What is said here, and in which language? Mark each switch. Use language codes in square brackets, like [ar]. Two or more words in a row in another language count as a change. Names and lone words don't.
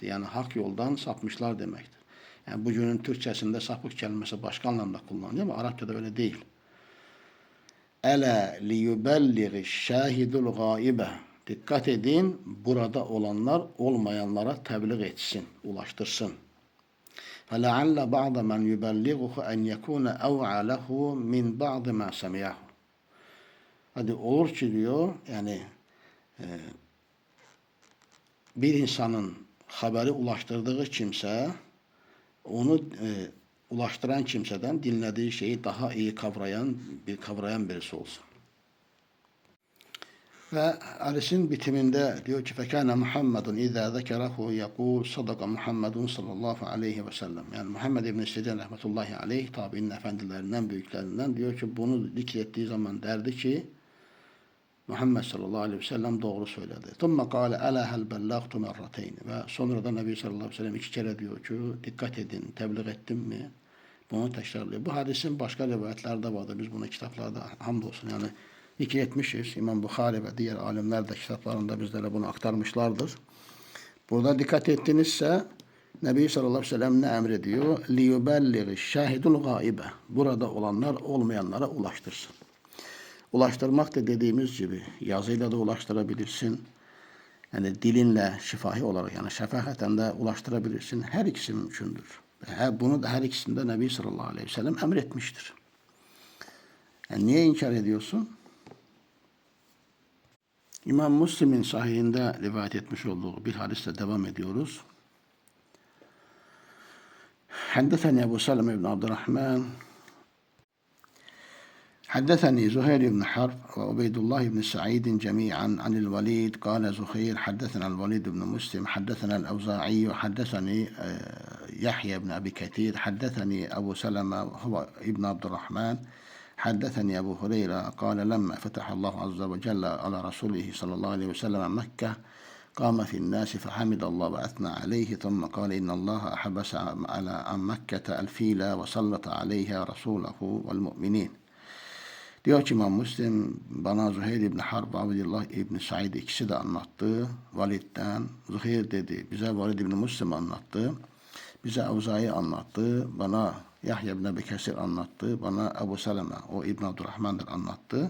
[tr] Yani hak yoldan sapmışlar demektir. Yani bugünün Türkçesinde sapık kelimesi başka anlamda kullanılıyor ama Arapçada öyle değil. [ar] ألا ليبلغ الشاهد الغائب. [tr] Dikkat edin, burada olanlar olmayanlara tebliğ etsin, ulaştırsın. [ar] فَلَعَلَّ بَعْضَ مَنْ يُبَلِّغُهُ اَنْ يَكُونَ اَوْعَ لَهُ مِنْ بَعْضِ مَا سَمِيَهُ. [tr] Hadi olur ki diyor, yani bir insanın haberi ulaştırdığı kimse onu ulaştıran kimseden dinlediği şeyi daha iyi kavrayan birisi olsun. Ve hadisin bitiminde diyor ki [ar] فَكَانَ مُحَمَّدٌ اِذَا ذَكَرَهُ يَقُولُ صَدَقَ مُحَمَّدٌ صلى الله عليه وسلم. [tr] Yani Muhammed İbn-i Sirin [ar] رحمة الله عليه [tr] tabiinin efendilerinden, büyüklerinden diyor ki bunu zikrettiği zaman derdi ki Muhammed [ar] صلى الله عليه وسلم [tr] doğru söyledi. [ar] ثُمَّ قَالَ أَلَا هَلْ بَلَّغْتُ مَرَّتَيْنِ. [tr] Ve sonra da Nebi [ar] صلى الله عليه وسلم [tr] 2 kere diyor ki dikkat edin, tebliğ ettim mi? Bunu tekrarlıyor. Bu hadisin başka rivayetlerde vardı. Biz bunu kitaplarda hamdolsun yani zikretmişiz. İmam Bukhari ve diğer alimler de kitaplarında bizlere bunu aktarmışlardır. Burada dikkat ettinizse Nebi [ar] صلى الله عليه وسلم [tr] ne emrediyor? [ar] لِيُبَلِّغِ الشَّاهِدُ الْغَائِبَ. [tr] Burada olanlar olmayanlara ulaştırsın. Ulaştırmak da dediğimiz gibi yazıyla da ulaştırabilirsin. Yani dilinle şifahi olarak yani şefahaten de ulaştırabilirsin. Her ikisi mümkündür. Bunu da her ikisinde Nebi [ar] صلى الله عليه وسلم [tr] emretmiştir. Yani niye inkar ediyorsun? İmam Müslim'in sahihinde rivayet etmiş olduğu bir hadisle devam ediyoruz. [ar] حدثني أبو سلمة ابن عبد الرحمن حدثني زهير بن حرب وعبيد الله بن سعيد جميعا عن الوليد قال زهير حدثنا الوليد بن مسلم حدثنا الأوزاعي حدثني يحيى بن أبي كثير حدثني أبو سلمة هو ابن عبد الرحمن حدثني أبو هريرة قال لما فتح الله عز وجل على رسوله صلى الله عليه وسلم مكة قام في الناس فحمد الله وأثنى عليه ثم قال إن الله حبس عن مكة الفيل وسلط عليها رسوله والمؤمنين. [tr] Diyor ki İmam Müslim bana Zuheyr İbni Harb, Abdullah İbni Said ikisi de anlattı. Valid'den Zuheyr dedi. Bize Valid İbni Müslim anlattı. Bize Avza'yı anlattı. Bana Yahya İbni Ebi Kesir anlattı. Bana Ebu Seleme, o İbn Abdurrahman'dır anlattı.